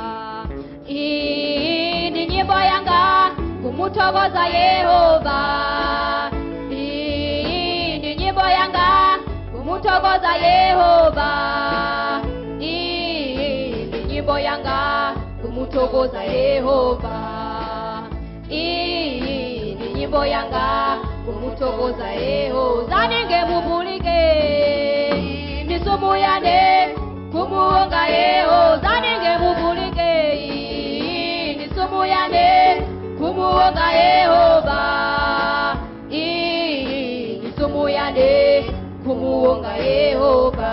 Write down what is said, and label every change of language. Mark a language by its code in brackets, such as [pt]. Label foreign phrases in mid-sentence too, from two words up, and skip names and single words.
[ny] Iyi ndi nyimbo yanga kumuthokoza Yehova, iyi ndi nyimbo yanga kumuthokoza Yehova, iyi ndi nyimbo yanga kumuthokoza Yehova, iyi ndi nyimbo yanga kumuthokoza Yehova. [tum] Zaninge mupulike ni somo yane kumuonga Yehova, zaninge mupulike ni somo yane kumuonga Yehova, ni somo yane kumuonga Yehova.